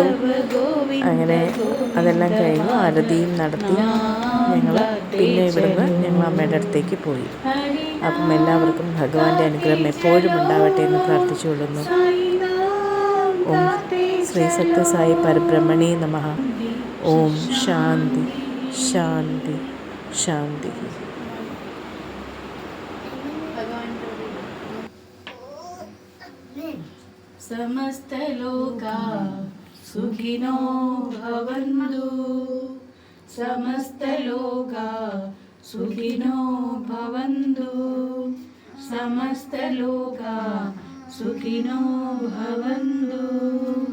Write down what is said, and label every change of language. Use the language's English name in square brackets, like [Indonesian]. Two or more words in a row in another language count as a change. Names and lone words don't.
[Malayalam] അങ്ങനെ അതെല്ലാം കഴിഞ്ഞു, ആരതിയും നടത്തി ഞങ്ങൾ പിന്നെ ഇവിടുന്ന് ഞങ്ങൾ അമ്മയുടെ അടുത്തേക്ക് പോയി. അപ്പം എല്ലാവർക്കും ഭഗവാന്റെ അനുഗ്രഹം എപ്പോഴും ഉണ്ടാവട്ടെ എന്ന് പ്രാർത്ഥിച്ചുകൊള്ളുന്നു. [Sanskrit] ഓം ശ്രീ സത്യസായി പരബ്രഹ്മണേ നമഃ. ഓം ശാന്തി ശാന്തി ശാന്തി. സമസ്ത ലോകാ സുഖിനോ ഭവന്തു, സമസ്ത ലോകാ സുഖിനോ ഭവന്തു, സമസ്ത ലോകാ സുഖിനോ ഭവന്തു.